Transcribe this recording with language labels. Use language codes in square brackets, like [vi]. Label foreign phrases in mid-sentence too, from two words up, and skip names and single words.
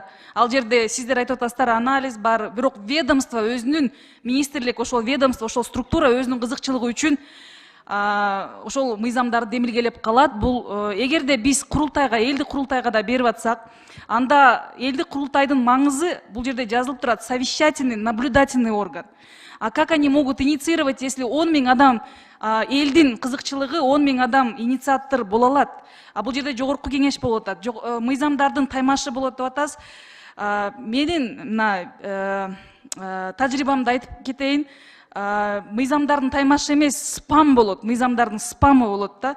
[ky] Ал жерде сиздер айтып атасыздар, анализ бар, бирок ведомство өзүнүн, министрлик, ошол ведомство, ошол структура өзүнүн кызыкчылыгы үчүн ошол мыйзамдарды демилгелеп калат. Бул эгерде биз курултайга, элдик курултайга да берип атсак, анда элдик курултайдын маңызы бул жерде жазылып турат: совещательный, [ru] наблюдательный орган. А как они могут инициировать, если [ky] 10 000 адам, элдин кызыкчылыгы 10 000 адам инициатор боло алат? А бул жерде жогорку кеңеш болуп атат, мыйзамдардын таймашы болот деп атасыз. Менин тажрыйбамды айтып кетейин. Мыйзамдардын таймашы эмес, спам болот, мыйзамдардын спамы болот да.